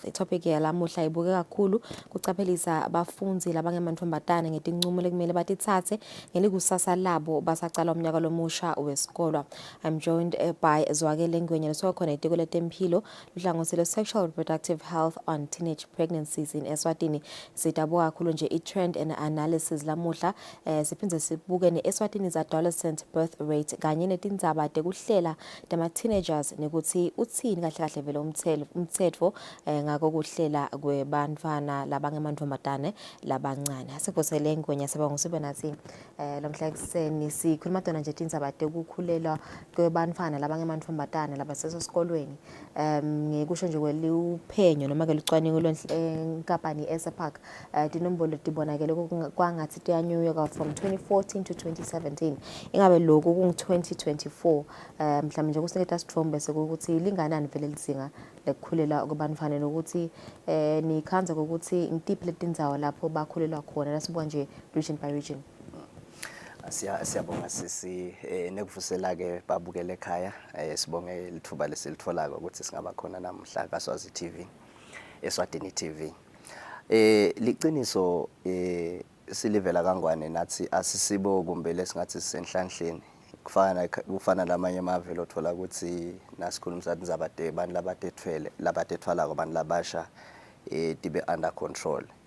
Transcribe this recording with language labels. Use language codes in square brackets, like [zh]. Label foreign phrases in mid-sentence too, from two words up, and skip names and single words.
[ss] Itopic yalamuhla ibuke kakhulu kucaphelisa abafunzi labangemantombazane ngetinqumo lekumele batithathe ngelikusasa labo basacala umnyaka lomusha wesikolo. [en] I'm joined by Zwakele Ngwenya [ss] losokhona etiko letempilo luhlangothi [en] lwe-sexual reproductive health on teenage pregnancies in Eswatini. [ss] Sitabuka kakhulu nje i- [en] trend and analysis [ss] lamuhla siphindze sibuke ne- [en] Eswatini's adolescent birth rate [ss] kanye netindzaba tekuhlela tema teenagers nekuthi utsini kahle kahle vele umtsetfo ngako kuhlela kwebantfwana labangemantombazane labancane. Asikuvusele Ngwenya sibonga usibe nathi lomhla ekseni sikhuluma tona nje tindzaba tekukhulelwa kwebantfwana labangemantombazane labasesesikolweni. Ngikusho nje kweluphenyo noma ke lucwaningo lwenkampani Eswatini tinombolo tibonakele kwangathi tiyanyuka [en] from 2014 to 2017 [ss] ingabe lokho kungu-2024 mhlawumbe nje kuseketa sithombe sekuthi linganani vele lizinga lekukhulela kwabantwana nokuthi nikhanza ukuthi ngitiphi letindzawo lapho bakhulelwa khona lasibuka nje [en] region by region. [ss] Siyabonga sisi nekuvusela ke babukele ekhaya sibonge lithuba lesilitholako ukuthi singaba khona namhla kaSwazi TV Eswatini TV. Liqiniso silivela kangwane nathi asisibo kumbe lesingathi sisenhlanhleni kufana lamanye amavelo othola ukuthi nasikhulumisa indzaba abantu labatethwalako abantu labasha tibe under control.